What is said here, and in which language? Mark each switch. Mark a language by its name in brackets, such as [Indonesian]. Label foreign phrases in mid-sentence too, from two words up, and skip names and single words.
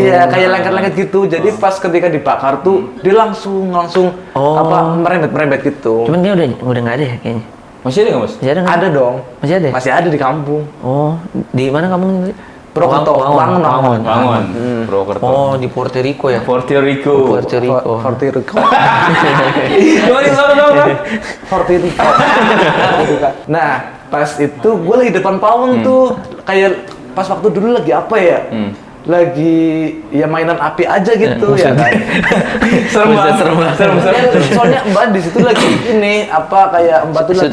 [Indonesian] Iya, kayak lengket-lengket gitu. Jadi pas ketika dibakar tuh dia langsung Oh. merembet gitu. Cuman dia udah nggak ada ya kayaknya. Masih ada nggak, Mas? Masih ada nggak? Ada dong. Masih ada? Masih ada di kampung. Oh, di mana kamu? Purwokerto. Wangun. Bangun. Purwokerto. Oh, di Puerto Rico ya? Puerto Rico. Puerto Rico. Forty Rico. Gimana? Forty Rico. Nah, pas itu gue lagi depan pawon tuh, kayak pas waktu dulu lagi apa ya? Lagi ya mainan api aja gitu ya kan. Serem banget. Ya, soalnya Mbak di situ lagi ini kayak Mbak tuh lagi